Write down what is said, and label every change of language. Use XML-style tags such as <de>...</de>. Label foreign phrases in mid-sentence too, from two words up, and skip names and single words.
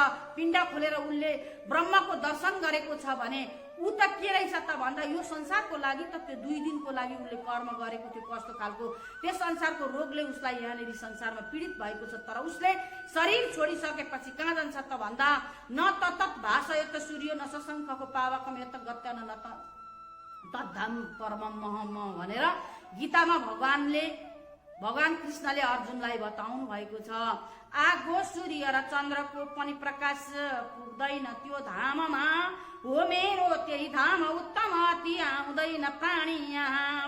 <ne>पिण्ड खोलेर उसले ब्रह्मको दर्शन गरेको छ भने ऊ त के रहेछ त भन्दा यो संसारको लागि त त्यो 2 दिनको लागि उसले कर्म गरेको थियो। कस्तो खालको त्यस संसारको रोगले उसलाई यहाँनिर संसारमा पीडित भएको छ, तर उसले शरीर छोडिसकेपछि कहाँ जान्छ त भन्दा</ne> <sa>न तत् भाष यत सूर्य न शशङ्खको पावकम यत गत्य न तद्धाम परमम महम</sa> <ne>भनेर गीतामा भगवान कृष्णले अर्जुनलाई बताउनु भएको छ। आगो सूर्य र चन्द्रको पनि प्रकाश पुग्दैन त्यो धाममा, हो मेरो त्यही धाम उत्तम अति आउँदैन प्राणी यहाँ।</ne>